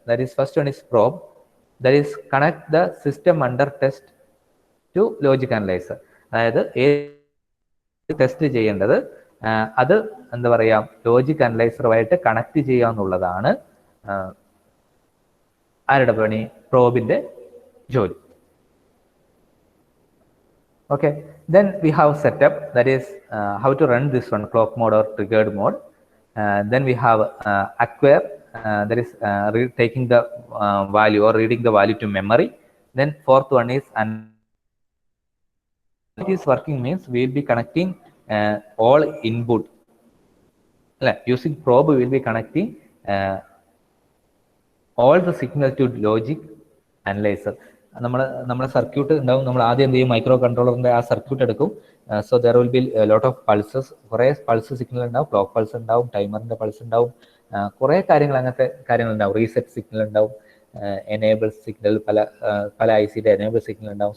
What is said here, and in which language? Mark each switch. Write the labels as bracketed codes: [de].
[en] That is first one is probe, that is connect the system under test to logic analyser. [ml] അതായത് test ചെയ്യേണ്ടത് അത് എന്താ പറയാ, logic അനലൈസറുമായിട്ട് connect ചെയ്യുക എന്നുള്ളതാണ് ആരുടെ പണി? പ്രോബിന്റെ ജോലി. [en] Okay, then we have setup, that is how to run this one, clock mode or triggered mode. Then we have acquire, that is taking the value or reading the value to memory. Then fourth one is it is working means we will be connecting all input. Using probe we will be connecting all the signal to logic analyzer. [ml] നമ്മുടെ circuit ഉണ്ടാവും. നമ്മൾ ആദ്യം എന്ത് ചെയ്യും, micro കൺട്രോളറിന്റെ ആ circuit എടുക്കും. [en] so there will be lot of pulses, [ml] കുറേ പൾസ് സിഗ്നൽ ഉണ്ടാവും, ക്ലോക്ക് പൾസ് ഉണ്ടാവും, ടൈമറിന്റെ പൾസ് ഉണ്ടാവും, കുറേ കാര്യങ്ങൾ, അങ്ങനത്തെ കാര്യങ്ങൾ ഉണ്ടാവും. റീസെറ്റ് സിഗ്നൽ ഉണ്ടാവും, എനേബിൾ സിഗ്നൽ, പല ICയുടെ എനേബിൾ സിഗ്നൽ ഉണ്ടാവും.